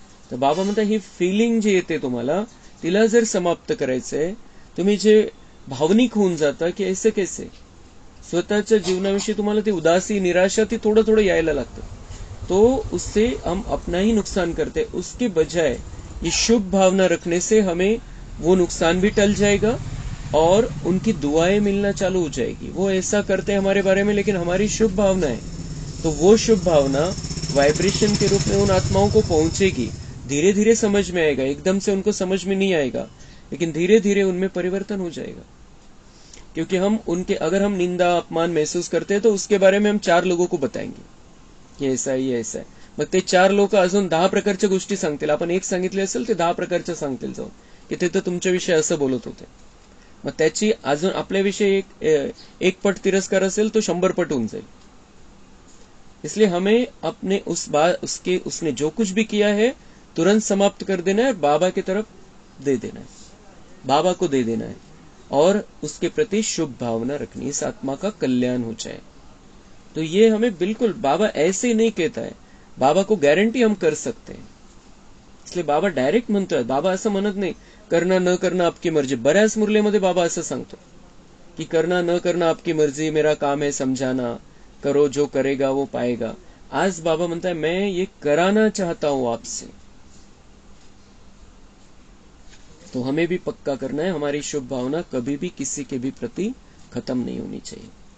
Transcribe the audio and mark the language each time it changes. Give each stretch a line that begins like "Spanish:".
Marathi: तर बाबा म्हणतात ही फिलिंग जी येते तुम्हाला, तिला जर समाप्त करायचंय, तुम्ही जे भावनिक होऊन जाता की ऐसे कैसे, स्वतःच्या जीवनाविषयी तुम्हाला ती उदासी, निराशा ती थोडं थोडं यायला लागतं,
Hindi: तो उससे हम अपना ही नुकसान करते। उसके बजाय ये शुभ भावना रखने से हमें वो नुकसान भी टल जाएगा और उनकी दुआएं मिलना चालू हो जाएगी। वो ऐसा करते हैं हमारे बारे में, लेकिन हमारी शुभ भावना है, तो वो शुभ भावना वाइब्रेशन के रूप में उन आत्माओं को पहुंचेगी। धीरे धीरे समझ में आएगा, एकदम से उनको समझ में नहीं आएगा, लेकिन धीरे धीरे उनमें परिवर्तन हो जाएगा। क्योंकि हम उनके, अगर हम निंदा अपमान महसूस करते हैं तो उसके बारे में हम 4 लोगों को बताएंगे की
Marathi: ऐसा आहे, ऐसा आहे। मग ते 4 लोक अजून 10 प्रकारच्या गोष्टी सांगतील। आपण एक सांगितले असेल ते 10 प्रकारच्या सांगतील जाऊन की ते तर तुमच्याविषयी असं बोलत होते। मग त्याची अजून आपल्याविषयी एक पट तिरस्कार असेल तो 100 पट होऊन जाईल।
Hindi: इसलिए हमें अपने उसने जो कुछ भी किया है तुरंत समाप्त कर देना है, बाबा की तरफ दे देना है, बाबा को दे देना है। और उसके प्रति शुभ भावना रखनी, इस आत्मा का कल्याण हो जाए। तो ये हमें बिल्कुल बाबा ऐसे नहीं कहता है, बाबा को गारंटी हम कर सकते हैं, इसलिए
Marathi: बाबा डायरेक्ट म्हणतोय. बाबा असं म्हणत नाही करणं न करणं
Hindi: आपकी मर्जी.
Marathi: बऱ्याच मुरलीमध्ये बाबा असं सांगतो कि
Hindi: करना न करना आपकी मर्जी, मेरा काम है समझाना, करो जो करेगा वो पाएगा. आज बाबा म्हणता है मैं ये कराना चाहता हूं आपसे. तो हमें भी पक्का करना है, हमारी शुभ भावना कभी भी किसी के भी प्रति खत्म नहीं होनी चाहिए.